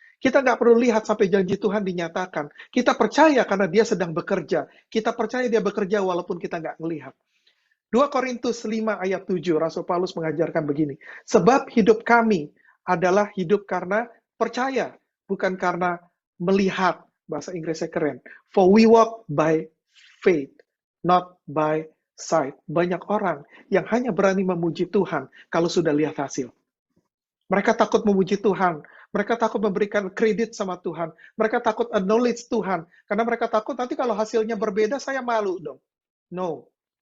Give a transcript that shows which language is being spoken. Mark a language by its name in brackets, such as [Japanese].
[Indonesian] Kita nggak perlu lihat sampai janji Tuhan dinyatakan. Kita percaya karena dia sedang bekerja. Kita percaya dia bekerja walaupun kita nggak melihat. 2 Korintus 5 ayat 7, Rasul Paulus mengajarkan begini. Sebab hidup kami adalah hidup karena percaya, bukan karena melihat. Bahasa Inggrisnya keren. [English] For we walk by faith, not by sight. [Indonesian] Banyak orang yang hanya berani memuji Tuhan kalau sudah lihat hasil. Mereka takut memuji Tuhan. Mereka takut memberikan kredit sama Tuhan. Mereka takut acknowledge Tuhan. Karena mereka takut nanti kalau hasilnya berbeda, saya malu dong. No.